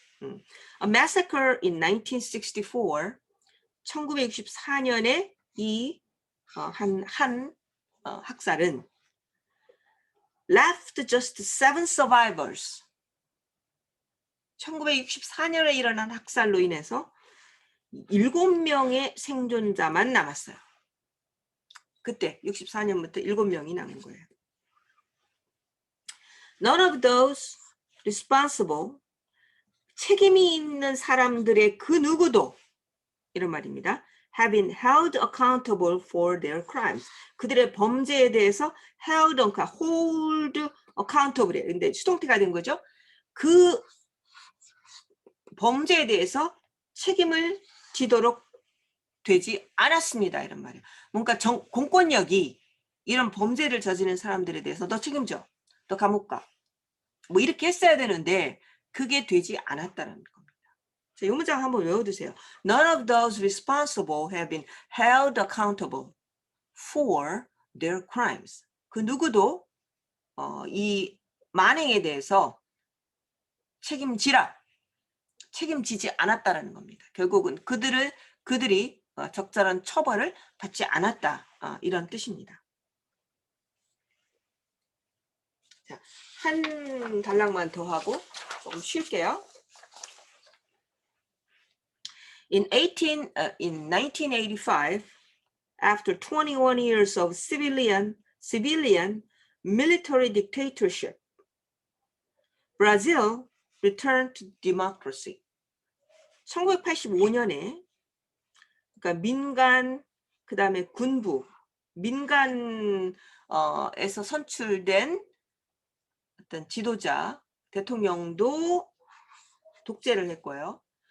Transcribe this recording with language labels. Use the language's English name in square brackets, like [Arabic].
[English] A massacre in 1964, [Korean] 1964년에 이 한 학살은 [English] left just 7 survivors. [Korean] 1964년에 일어난 학살로 인해서 7명의 생존자만 남았어요. 그때 64년부터 7명이 남은 거예요. [English] None of those responsible, [Korean] 책임이 있는 사람들의 그 누구도 이런 말입니다. [English] have been held accountable for their crimes. [Korean] 그들의 범죄에 대해서 [English] hold accountable. [Korean] 근데 수동태가 된 거죠. 그 범죄에 대해서 책임을 지도록 되지 않았습니다. 이런 말이에요. 뭔가 공권력이 이런 범죄를 저지른 사람들에 대해서 너 책임져. 너 감옥 가. 뭐 이렇게 했어야 되는데 그게 되지 않았다는 겁니다. 자, 이 문장 한번 외워두세요. [English] None of those responsible have been held accountable for their crimes. [Korean] 그 누구도 이 만행에 대해서 책임지지 않았다라는 겁니다. 결국은 그들이 적절한 처벌을 받지 않았다, 이런 뜻입니다. 자, 한 단락만 더 하고 조금 쉴게요. [English] In 1985, after 21 years of civilian military dictatorship, Brazil returned to democracy. [Korean] 1985년에 그러니까 민간 그다음에 군부 민간에서 선출된 어떤 지도자 대통령도 독재를 했고요.